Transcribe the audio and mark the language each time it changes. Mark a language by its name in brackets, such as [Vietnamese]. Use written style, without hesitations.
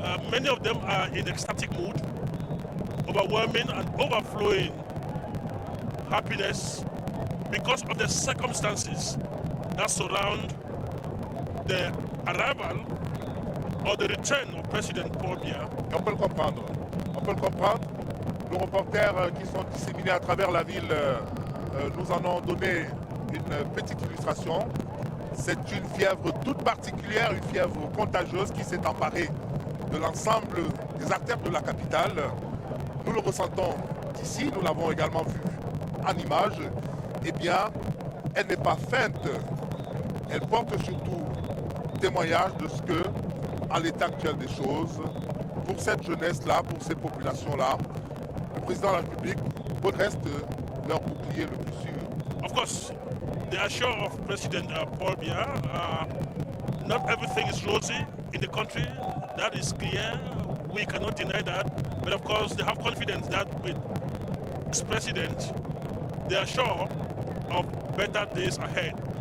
[English] Many of them are in ecstatic mood, overwhelming and overflowing happiness because of the circumstances that surround the arrival or the return of President Paul Biya. [French] On peut le comprendre. On peut le comprendre. Nos reporters qui sont disséminés à travers la ville nous en ont donné une petite illustration. C'est une fièvre toute particulière, une fièvre contagieuse qui s'est emparée de l'ensemble des artères de la capitale. Nous le ressentons ici, nous l'avons également vu en image. Eh bien, elle n'est pas feinte. Elle porte surtout témoignage de ce que, à l'état actuel des choses, pour cette jeunesse-là, pour ces populations-là, le président de la République reste leur bouclier le plus sûr. [English] Of course, they are sure of President Paul Biya. Not everything is rosy in the country. That is clear. We cannot deny that. But of course, they have confidence that with this president, they are sure of better days ahead.